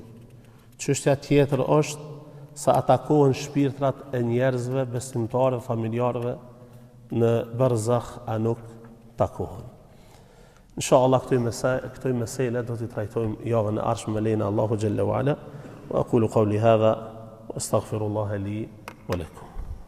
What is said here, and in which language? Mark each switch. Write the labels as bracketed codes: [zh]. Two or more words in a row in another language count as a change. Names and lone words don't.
[sq] Çështja tjetër është sa atakohen shpirtrat e njerëzve, besimtarëve, familjarëve në barzakh a nuk takohen. Inshallah këto mesele do t'i trajtojmë javën e ardhshme me lejen e Allahu [ar] جل وعلا. وأقول قولي هذا وأستغفر الله لي ولكم.